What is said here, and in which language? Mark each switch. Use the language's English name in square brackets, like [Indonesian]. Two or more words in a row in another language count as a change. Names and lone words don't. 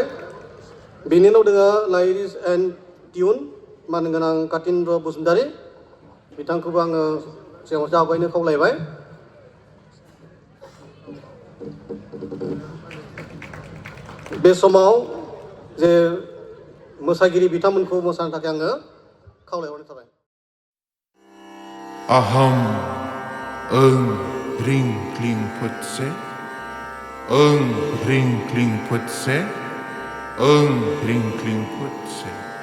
[Bodo] बिनि उनाव दङ [English] lyrics and tune [Bodo] मानगोनां कातिन्द्र बसुमतारी। बिथांखौबो आङो सिगाङावसो आवगायनो खावलायबाय। बे समाव जे मोसागिरि बिथांमोनखौ मोसानो थाखाय आङो खावलायहरनाय थाबाय। [Sanskrit] अहम ओं ह्रीं क्लीं फुत्से ओं ह्रीं क्लीं फुत्से ओं ह्रीं क्लीं फुत्से।